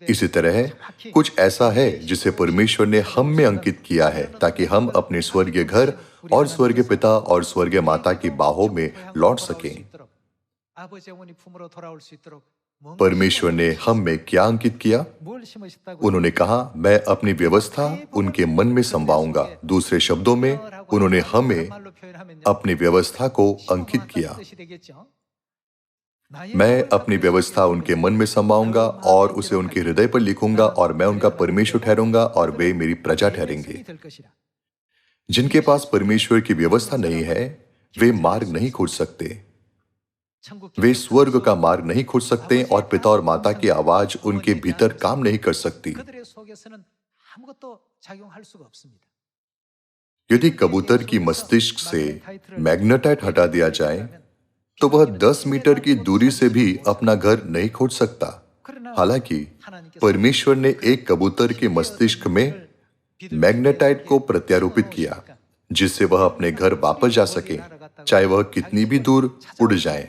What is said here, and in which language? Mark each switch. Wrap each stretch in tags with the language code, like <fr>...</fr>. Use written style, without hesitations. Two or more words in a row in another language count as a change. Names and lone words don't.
<hi>इसी तरह कुछ ऐसा है जिसे परमेश्वर ने हम में अंकित किया है ताकि हम अपने स्वर्गीय घर और स्वर्गीय पिता और स्वर्गीय माता की बाहों में लौट सकें। परमेश्वर ने हम में क्या अंकित किया?</hi> <ko>뭘 심으셨다고요?</ko> <hi>उन्होंने कहा, मैं अपनी व्यवस्था उनके मन में समवाऊंगा। दूसरे शब्दों में, उन्होंने हमें</hi> <ko>말로 표현하면요.</ko> <hi>अपनी व्यवस्था को अंकित</hi> <ko>심어놓았다는</ko> <hi>किया।</hi> <ko>뜻이 되겠죠.</ko> <hi>मैं अपनी व्यवस्था उनके मन में समाऊंगा और उसे उनके हृदय पर लिखूंगा और मैं उनका परमेश्वर ठहरूंगा और वे मेरी प्रजा ठहरेंगे। जिनके पास परमेश्वर की व्यवस्था नहीं है, वे मार्ग नहीं खोज सकते। वे स्वर्ग का मार्ग नहीं खोज सकते और पिता और माता की आवाज उनके भीतर काम नहीं कर सकती।</hi> <ko>그들의 속에서는 아무것도 작용할 수가 없습니다.</ko> <hi>यदि कबूतर की मस्तिष्क से मैग्नेटाइट हटा दिया जाए, तो वह 10 मीटर की दूरी से भी अपना घर नहीं खोज सकता। हालांकि परमेश्वर ने एक कबूतर के मस्तिष्क में मैग्नेटाइट को प्रत्यारोपित किया, जिससे वह अपने घर वापस जा सके, चाहे वह कितनी भी दूर उड़ जाए।</hi>